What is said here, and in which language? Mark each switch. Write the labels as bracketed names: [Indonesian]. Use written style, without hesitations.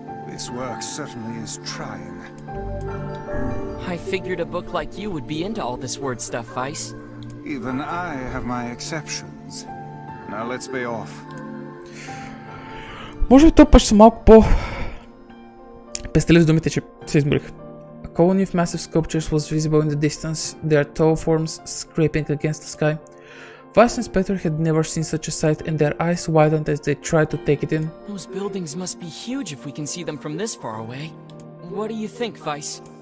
[English] This work certainly is trying. I figured a book like you would be into all this word stuff, Vice. Even I have my exceptions. Now let's be off. [Bulgarian] Може би този път ще съм малко по-пестелив с думите, че се изморих. [English] A colony of massive sculptures was visible in the distance, their tall forms scraping against the sky. Vice and Spectre had never seen such a sight, and their eyes widened as they tried to take it in. Those buildings must be huge if we can see them from this far away. What do you think, Vice?